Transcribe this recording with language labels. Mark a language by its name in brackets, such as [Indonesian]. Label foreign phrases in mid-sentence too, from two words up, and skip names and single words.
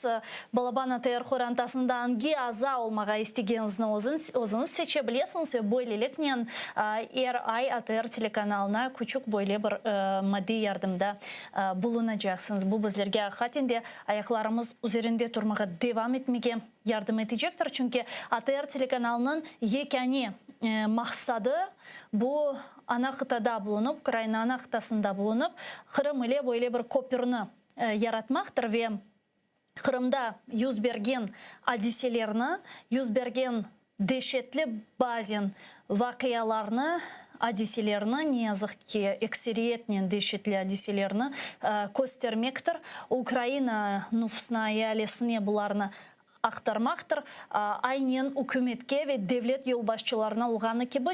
[Crimean Tatar] Balaban ATR Xorantasında hangi aza olmağa isteğinizni özünüz seçebilirsiniz ve böylelikle her ay ATR telekanalına küçük böyle bir maddi yardımda bulunacaksınız. Bu bizlerge hakikaten ayaklarımız üzerinde durmağa devam etmeye yardım edecektir. Çünkü ATR telekanalının yekani maksadı bu ana kıtada bulunup, Ukrayna ana kıtasında bulunup, Kırım ile böyle bir köprünü yaratmaktır ve Kırım'da yüz bergen hadiselerini, yüz bergen dehşetli bazen vakıyalarını, hadiselerini, ne yazık ki ekseriyetle dehşetli hadiselerini göstermektir. Ukrayna nüfusuna, ailesine bularını aktarmaktır. Aynen hükümetke ve devlet yolbaşçılarına olğanı gibi.